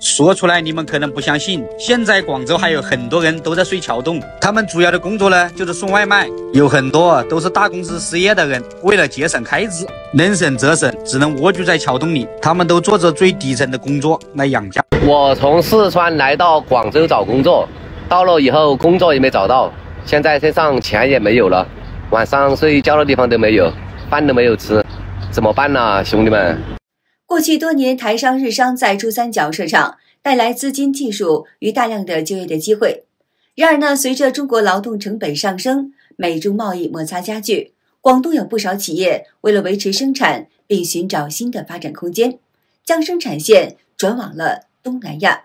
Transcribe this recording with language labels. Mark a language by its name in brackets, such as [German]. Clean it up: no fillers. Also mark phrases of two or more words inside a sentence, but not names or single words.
[Chinese] 說出來你們可能不相信，現在廣州還有很多人都在睡橋洞，他們主要的工作呢就是送外賣，有很多都是大公司失業的人，为了节省開支，能省則省，只能蝸居在橋洞裡，他們都做着最底層的工作來養家。我從四川來到廣州找工作，到了以後工作也沒找到，現在身上錢也沒有了，晚上睡覺的地方都沒有，飯都沒有吃，怎麼辦呢，兄弟們？過去多年，台商日商在珠三角設廠，帶來資金、技術與大量的就業的機會。然而呢，隨着中國勞動成本上升，美中貿易摩擦加劇，廣東有不少企業為了維持生產，並尋找新的發展空間，將生產線轉往了東南亞。